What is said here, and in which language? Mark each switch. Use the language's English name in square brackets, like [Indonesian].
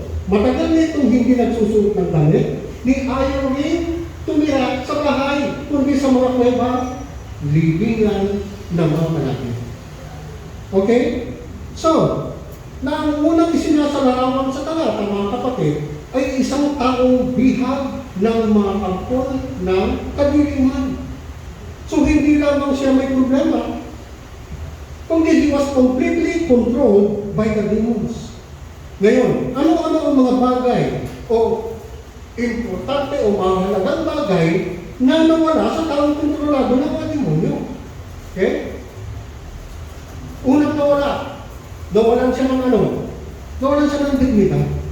[Filipino] Matagal na itong hindi nagsusuot ng damit, ni ayaw rin tumira sa bahay, kundi sa mga kuweba, libingan ng mga malaki. Okay? So, na ang unang isinasalarawan sa talata, mga kapatid, ay isang taong bihag ng mga kampon ng kadiliman. So, hindi lamang siya may problema, kundi [English] he was completely controlled by the demons. [Filipino] Ngayon, ano-ano ang mga bagay o importante o mahalagang bagay na nawala sa taong kontrolado ng mga demonyo? Okay? Unang nawala. Nawalan siya ng ano? Nawalan siya ng dignidad.